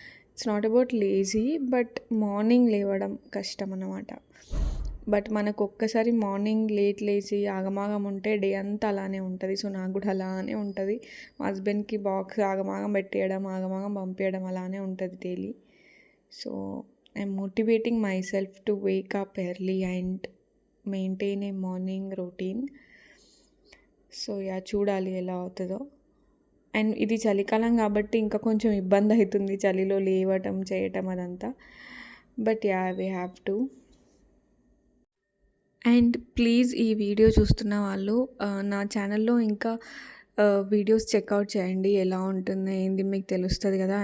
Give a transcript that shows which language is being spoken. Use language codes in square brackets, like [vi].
[en] it's not about lazy, but morning [te] లేవడం కష్టం అన్నమాట. బట్ మనకు ఒక్కసారి మార్నింగ్ లేచి ఆగమాగం ఉంటే డే అంతా అలానే ఉంటుంది. సో నాకు కూడా అలానే ఉంటుంది. మా హస్బెండ్కి బాక్స్ ఆగమాగం పెట్టేయడం, ఆగమాగం పంపించడం అలానే ఉంటుంది daily. [en] So I'm motivating myself to wake up early and maintain a morning routine. [te] So చూడాలి ఎలా అవుతుందో. అండ్ ఇది చలికాలం కాబట్టి ఇంకా కొంచెం ఇబ్బంది అవుతుంది చలిలో లేవటం చేయటం అదంతా, [en] But we have to. [te] And please ఈ వీడియో చూస్తున్న వాళ్ళు నా ఛానల్లో ఇంకా వీడియోస్ చెక్అవుట్ చేయండి, ఎలా ఉంటుంది ఏంది మీకు తెలుస్తుంది కదా.